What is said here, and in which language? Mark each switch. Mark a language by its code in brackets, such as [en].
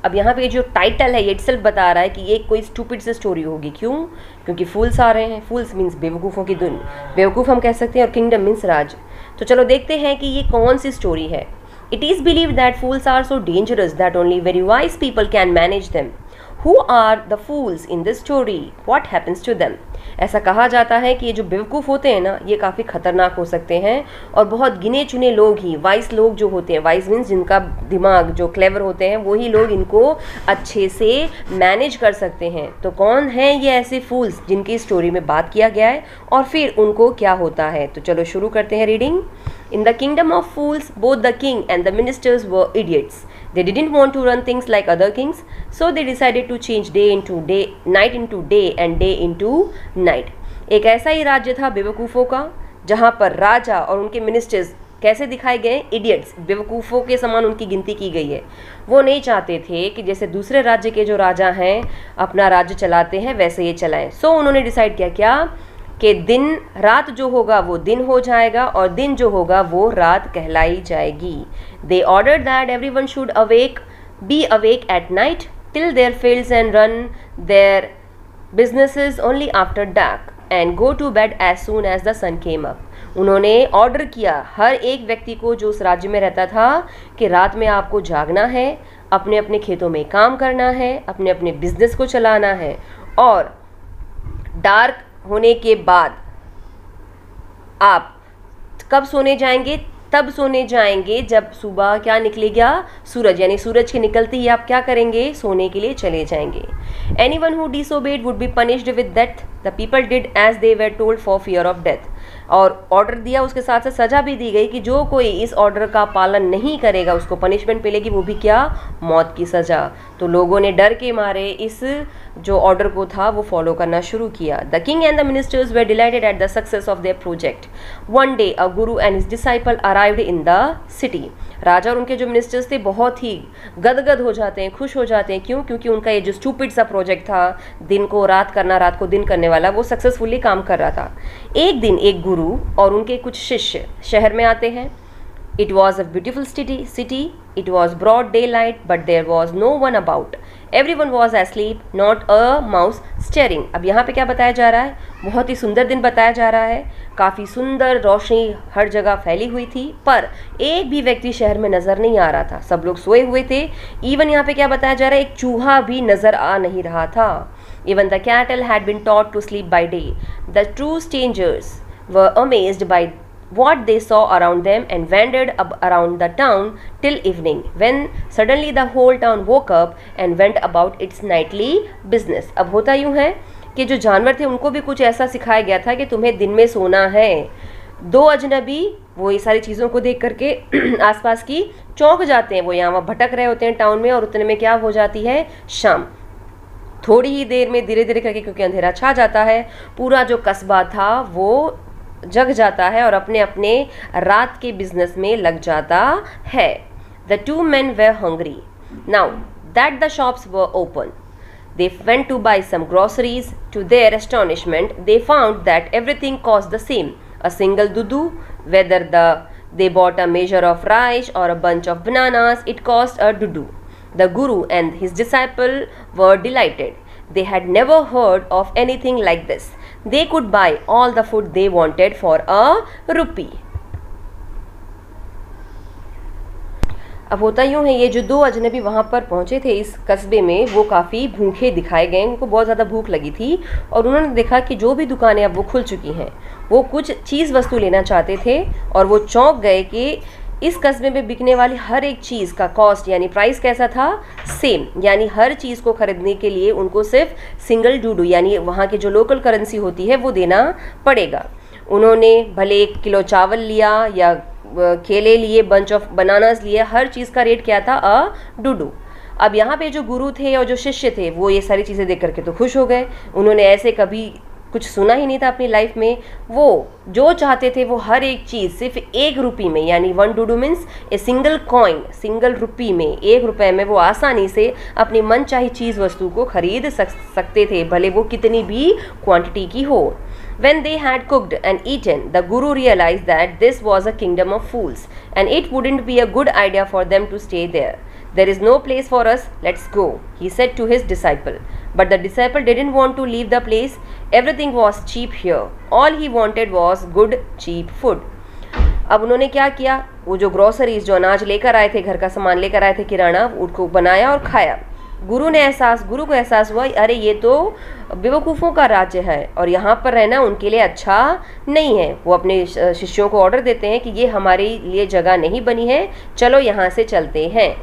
[hi] अब यहाँ पे जो टाइटल है ये इटसेल्फ बता रहा है कि ये कोई स्टूपिड सी स्टोरी होगी। क्यों? क्योंकि फूल्स आ रहे हैं। फूल्स मीन्स बेवकूफ़ों की धुन, बेवकूफ़ हम कह सकते हैं, और किंगडम मीन्स राज। तो चलो देखते हैं कि ये कौन सी स्टोरी है। [en] It is believe that fools are so dangerous that only very wise people can manage them. Who are the fools in this story? What happens to them? [hi] ऐसा कहा जाता है कि ये जो बेवकूफ़ होते हैं ना, ये काफ़ी ख़तरनाक हो सकते हैं और बहुत गिने चुने लोग ही, वाइस लोग जो होते हैं, वाइस मीन्स जिनका दिमाग जो क्लेवर होते हैं, वही लोग इनको अच्छे से मैनेज कर सकते हैं। तो कौन हैं ये ऐसे फूल्स जिनकी स्टोरी में बात किया गया है और फिर उनको क्या होता है। तो चलो शुरू करते हैं reading. [en] In the kingdom of fools, both the king and the ministers were idiots. They didn't want to run things like other kings, so they decided to change day into day, night into day and day into night. [hi] एक ऐसा ही राज्य था बेवकूफ़ों का, जहाँ पर राजा और उनके ministers कैसे दिखाए गए? इडियट्स, बेवकूफ़ों के समान उनकी गिनती की गई है। वो नहीं चाहते थे कि जैसे दूसरे राज्य के जो राजा हैं अपना राज्य चलाते हैं वैसे ये चलाएं। सो उन्होंने डिसाइड किया क्या कि दिन रात जो होगा वो दिन हो जाएगा और दिन जो होगा वो रात कहलाई जाएगी। [en] They order that every one should be awake at night till their fields and run their businesses only after dark and go to bed as soon as the sun came up. [hi] उन्होंने ऑर्डर किया हर एक व्यक्ति को जो उस राज्य में रहता था कि रात में आपको जागना है, अपने अपने खेतों में काम करना है, अपने अपने बिजनेस को चलाना है और डार्क होने के बाद आप कब सोने जाएंगे? तब सोने जाएंगे जब सुबह क्या निकलेगा? सूरज, यानी सूरज के निकलते ही आप क्या करेंगे? सोने के लिए चले जाएंगे। [en] Anyone who disobeyed would be punished with death. The people did as they were told for fear of death. [hi] और ऑर्डर दिया, उसके साथ साथ सज़ा भी दी गई कि जो कोई इस ऑर्डर का पालन नहीं करेगा उसको पनिशमेंट मिलेगी, वो भी क्या? मौत की सज़ा। तो लोगों ने डर के मारे इस जो ऑर्डर को था वो फॉलो करना शुरू किया। [en] The king and the ministers were delighted at the success of their project. One day a guru and his disciple arrived in the city. [hi] राजा और उनके जो मिनिस्टर्स थे बहुत ही गदगद हो जाते हैं, खुश हो जाते हैं। क्यों? क्योंकि उनका ये जो स्टूपिड सा प्रोजेक्ट था, दिन को रात करना, रात को दिन करने वाला, वो सक्सेसफुली काम कर रहा था। एक दिन एक गुरु और उनके कुछ शिष्य शहर में आते हैं। [en] It was a beautiful city. It was broad daylight, but there was no one about. Everyone was asleep, not a mouse stirring. [hi] अब यहाँ पे क्या बताया जा रहा है? बहुत ही सुंदर दिन बताया जा रहा है। काफ़ी सुंदर रोशनी हर जगह फैली हुई थी, पर एक भी व्यक्ति शहर में नज़र नहीं आ रहा था। सब लोग सोए हुए थे। इवन यहाँ पे क्या बताया जा रहा है? एक चूहा भी नज़र आ नहीं रहा था। [en] Even the cattle had been taught to sleep by day. The true strangers were amazed by what they saw around them and wandered around the town till evening, when suddenly the whole town woke up and went about its nightly business. [hi] अब होता यूँ है कि जो जानवर थे उनको भी कुछ ऐसा सिखाया गया था कि तुम्हें दिन में सोना है। दो अजनबी वो ये सारी चीज़ों को देख करके आसपास की चौंक जाते हैं। वो यहाँ वहाँ भटक रहे होते हैं टाउन में और उतने में क्या हो जाती है? शाम। थोड़ी ही देर में धीरे धीरे करके, क्योंकि अंधेरा छा जाता है, पूरा जो कस्बा था वो जग जाता है और अपने अपने रात के बिजनेस में लग जाता है। [en] The two men were hungry. Now that the shops were open, they went to buy some groceries. To their astonishment, they found that everything cost the same. A single dudu, whether they bought a measure of rice or a bunch of bananas, it cost a dudu. The guru and his disciple were delighted. They had never heard of anything like this. They could buy all the food they wanted for a rupee. [hi] अब होता यूँ है, ये जो दो अजनबी वहाँ पर पहुँचे थे इस कस्बे में, वो काफ़ी भूखे दिखाए गए। उनको बहुत ज़्यादा भूख लगी थी और उन्होंने देखा कि जो भी दुकानें अब वो खुल चुकी हैं, वो कुछ चीज़ वस्तु लेना चाहते थे और वो चौंक गए कि इस कस्बे में बिकने वाली हर एक चीज़ का कॉस्ट यानी प्राइस कैसा था? सेम। यानी हर चीज़ को खरीदने के लिए उनको सिर्फ सिंगल डूडू यानी वहाँ की जो लोकल करेंसी होती है वो देना पड़ेगा। उन्होंने भले 1 किलो चावल लिया या केले लिए, [en] bunch of bananas [hi] लिए, हर चीज़ का रेट क्या था? अ डूडू। अब यहाँ पे जो गुरु थे और जो शिष्य थे वो ये सारी चीज़ें देख करके तो खुश हो गए। उन्होंने ऐसे कभी कुछ सुना ही नहीं था अपनी लाइफ में। वो जो चाहते थे वो हर एक चीज़ सिर्फ 1 रुपये में, यानी 1 डूडू [en] means a single coin, [hi] single रुपये में, 1 रुपये में वो आसानी से अपनी मनचाही चीज़ वस्तु को खरीद सकते थे, भले वो कितनी भी क्वांटिटी की हो। [en] When they had cooked and eaten, the Guru realized that this was a kingdom of fools and it wouldn't be a good idea for them to stay there. There is no place for us, let's go, he said to his disciple. But the disciple didn't want to leave the place. Everything was cheap here. All he wanted was good, cheap food. [hi] अब उन्होंने क्या किया, वो जो groceries, जो अनाज लेकर आए थे, घर का सामान लेकर आए थे, किराना, उनको बनाया और खाया। गुरु को एहसास हुआ, अरे ये तो बेवकूफ़ों का राज्य है और यहाँ पर रहना उनके लिए अच्छा नहीं है। वो अपने शिष्यों को ऑर्डर देते हैं कि ये हमारे लिए जगह नहीं बनी है, चलो यहाँ से चलते हैं।